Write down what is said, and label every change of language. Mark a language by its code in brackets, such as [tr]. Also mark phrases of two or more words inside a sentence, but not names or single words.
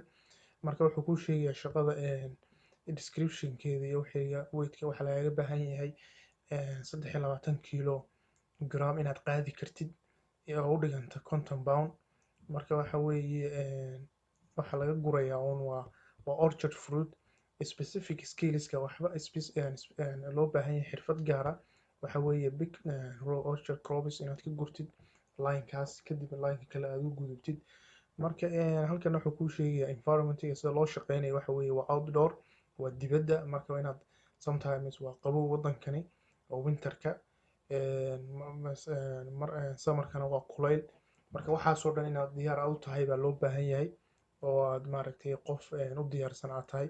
[so] marka wuxuu kuu sheegayaa shaqada description-keeda iyo weight-ka waxa lagaga baahan yahay 23 kilogram inaad qaadi kartid oo u dhiganta 50 pound. marka waxa weeye waxa laga gurayaa waa [en] orchard fruit specific skillska [so] waxba loo baahan yahay xirfad gaara. waxa weeye [en] big raw orchard crops [so] inaad ka gurtid line-kaas kadib line-ka kale aad u gudubtid. marka halkan wuxuu kuu sheegayaa environment sida loo shaqeynayo waxa weeye waa outdoor waa dibadda, marka waa inaad sometimes waa qabow waddankani oo winterka, summerkana waa kulayl, marka waxaasoo dhan inaad diyaar u tahay baa loo baahan yahay oo aad maaragtay qof u diyaarsan aad tahay.